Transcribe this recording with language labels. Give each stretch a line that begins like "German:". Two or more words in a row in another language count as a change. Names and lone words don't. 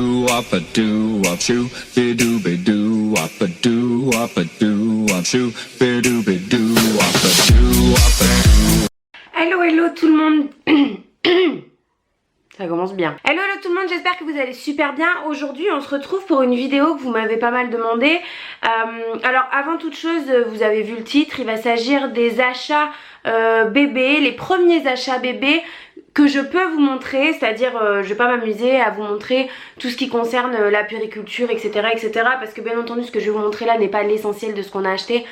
English: wop a doo wop shoo, be doo wop a doo wop shoo, be doo wop a doo wop a doo. Hello hello
French: tout le monde. Ça commence bien. Hello tout le monde, j'espère que vous allez super bien. Aujourd'hui on se retrouve pour une vidéo que vous m'avez pas mal demandé. Alors avant toute chose, vous avez vu le titre, il va s'agir des achats bébés, les premiers achats bébés que je peux vous montrer, c'est-à-dire je vais pas m'amuser à vous montrer tout ce qui concerne la puériculture, etc., parce que bien entendu ce que je vais vous montrer là n'est pas l'essentiel de ce qu'on a acheté.